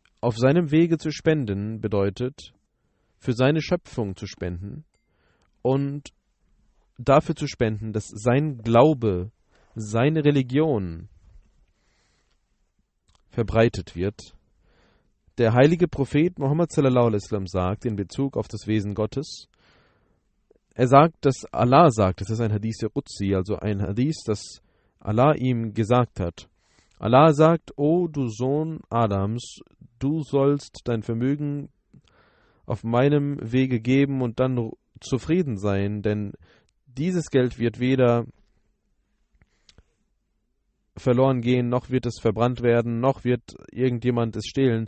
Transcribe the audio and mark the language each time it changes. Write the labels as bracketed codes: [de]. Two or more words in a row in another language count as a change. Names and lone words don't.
[de] auf seinem Wege zu spenden bedeutet, für seine Schöpfung zu spenden und dafür zu spenden, dass sein Glaube, seine Religion verbreitet wird. Der heilige Prophet Muhammad sallallahu alaihi wasallam sagt in Bezug auf das Wesen Gottes, er sagt, dass Allah sagt, das ist ein Hadith der Qudsi, also ein Hadith, das Allah ihm gesagt hat. Allah sagt, O du Sohn Adams, du sollst dein Vermögen auf meinem Wege geben und dann zufrieden sein, denn dieses Geld wird weder verloren gehen, noch wird es verbrannt werden, noch wird irgendjemand es stehlen.